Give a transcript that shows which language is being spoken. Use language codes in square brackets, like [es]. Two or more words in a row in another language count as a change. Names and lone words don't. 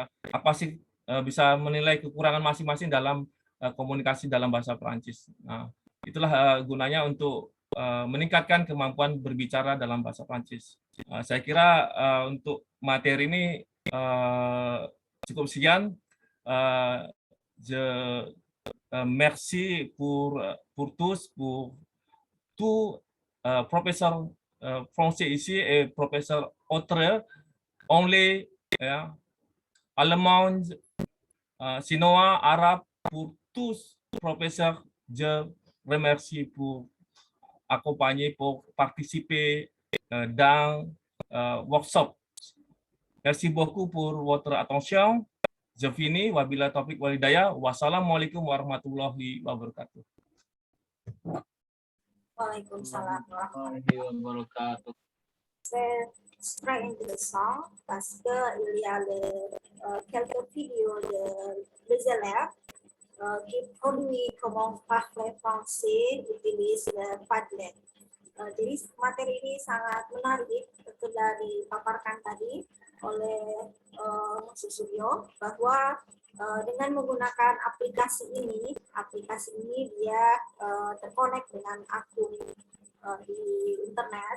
[id] Apa sih bisa menilai kekurangan masing-masing dalam komunikasi dalam bahasa Perancis. Nah, itulah gunanya untuk meningkatkan kemampuan berbicara dalam bahasa Perancis. Saya kira untuk materi ini cukup sekian. [fr] Je merci pour tous, pour tout professeur français ici et professeur autre, anglais, allemand, chinois, arabe, pour tous professeurs, je remercie pour accompagner, pour participer dans workshop. Merci beaucoup pour votre attention. Je finis. [ar] وبالله التوفيق والهداية. والسلام عليكم ورحمة الله وبركاته. Waalaikumsalam ورحمة الله وبركاته. [fr] C'est très intéressant parce qu'il y a quelques vidéos des élèves qui produisent comment parler français, utilisent le Padlet. [id] Jadi materi ini sangat menarik setelah dipaparkan tadi oleh Mas Suryo bahwa dengan menggunakan aplikasi ini dia terkonek dengan akun di internet.